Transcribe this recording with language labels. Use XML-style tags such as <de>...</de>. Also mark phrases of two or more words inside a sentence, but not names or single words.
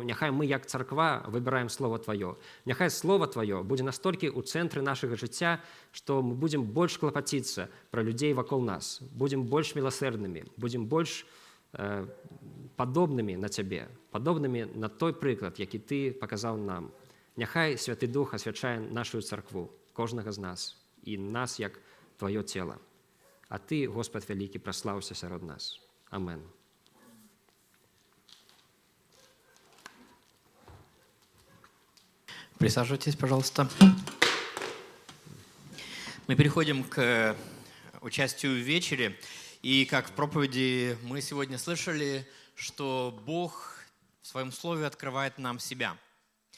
<be>Няхай мы, як царква, выбіраем слова Тваё. Няхай слова Тваё будзе настолькі ў цэнтры нашага жыцця, што мы будзем больш клапаціцца пра людзей вакол нас, будзем больш міласэрнымі, будзем больш падобнымі на Цябе, падобнымі на той прыклад, які Ты паказаў нам. Няхай Святы Дух асвячае нашу царкву, кожнага з нас, і нас як Тваё цела. А Ты, Господ вялікі, праслаўся сярод нас. Амен.</be> <ru>Присаживайтесь, пожалуйста. Мы переходим к участию в вечере. И как в проповеди мы сегодня слышали, что Бог в Своем Слове открывает нам себя.</ru>